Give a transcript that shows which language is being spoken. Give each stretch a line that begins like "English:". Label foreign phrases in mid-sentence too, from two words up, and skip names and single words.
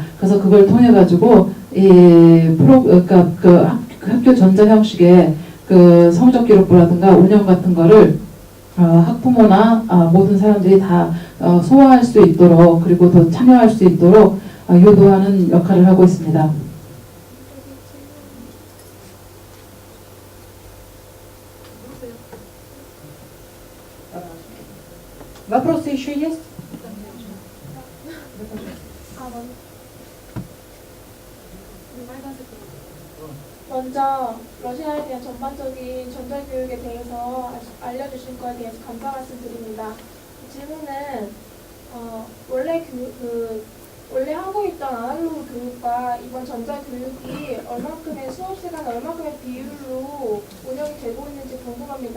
Korean: 그래서 그걸 통해 가지고 그러니까 그 학교 전자 형식의 그 성적 기록부라든가 운영 같은 거를 학부모나 모든 사람들이 다 소화할 수 있도록 그리고 더 참여할 수 있도록 유도하는 역할을 하고 있습니다.
Russian: Вопросы еще есть?
Korean: 먼저 러시아에 대한 전반적인 전자교육에 대해서 알려주신 거에 대해서 감사 말씀드립니다. 질문은 원래 하고 있던 아날로그 교육과 이번 전자교육이 얼만큼의 수업 시간에 얼만큼의 비율로 운영이 되고 있는지 궁금합니다.